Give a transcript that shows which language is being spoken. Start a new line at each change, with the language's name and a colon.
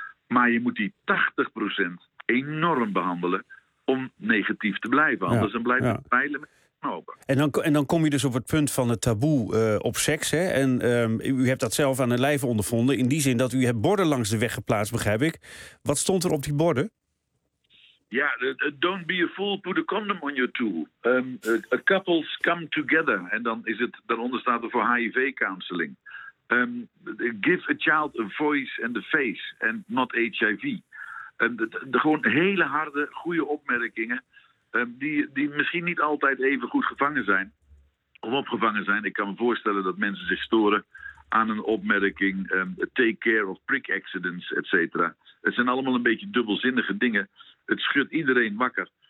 Dutch: Maar je moet die 80% enorm behandelen om negatief te blijven. Ja, anders dan blijven we pijlen met de knopen. En dan kom je dus op het punt van het taboe op seks. Hè? En u hebt dat zelf aan de lijve ondervonden. In die zin dat u hebt borden langs de weg geplaatst, begrijp ik. Wat stond er op die borden?
English: Ja, don't be a fool, put a condom on your tool. Couples come together.
Dutch: En dan is het, daaronder staat er voor HIV-counseling.
English: Give a child a voice and a face and not HIV.
Dutch: Gewoon hele harde, goede opmerkingen die misschien niet altijd even goed gevangen zijn of opgevangen zijn. Ik kan me voorstellen dat mensen zich storen aan een opmerking,
English: take care of prick accidents,
Dutch: et cetera. Het zijn allemaal een beetje dubbelzinnige dingen. Het schudt iedereen wakker.